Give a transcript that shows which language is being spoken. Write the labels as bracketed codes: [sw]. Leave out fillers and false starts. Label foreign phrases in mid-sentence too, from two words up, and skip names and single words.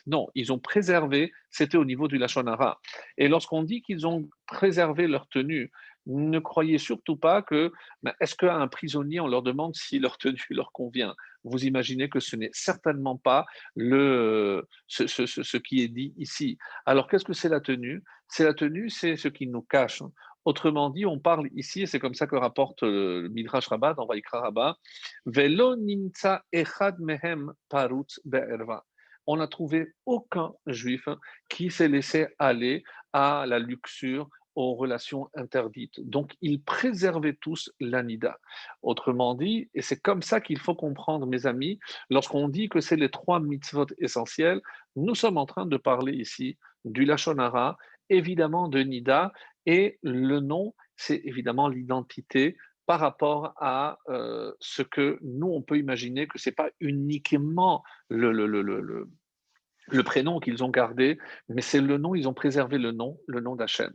[fr] Non, ils ont préservé, c'était au niveau du [he] לשון הרע. [fr] Et lorsqu'on dit qu'ils ont préservé leur tenue, ne croyez surtout pas que, ben, est-ce qu'à un prisonnier, on leur demande si leur tenue leur convient? Vous imaginez que ce n'est certainement pas ce qui est dit ici. Alors, qu'est-ce que c'est la tenue? C'est la tenue, c'est ce qui nous cache. Autrement dit, on parle ici, et c'est comme ça que rapporte le Midrash Rabbah dans Vaikra Rabbah, [he] ולא נמצא אחד מהם פרוץ בערוה. [fr] On n'a trouvé aucun juif qui s'est laissé aller à la luxure, aux relations interdites. Donc, ils préservaient tous l'anida. Autrement dit, et c'est comme ça qu'il faut comprendre, mes amis, lorsqu'on dit que c'est les trois mitzvot essentiels, nous sommes en train de parler ici du [he] לשון הרע, [fr] évidemment de Nida, et le nom, c'est évidemment l'identité par rapport à ce que nous, on peut imaginer que ce n'est pas uniquement le prénom qu'ils ont gardé, mais c'est le nom, ils ont préservé le nom d'Hachem.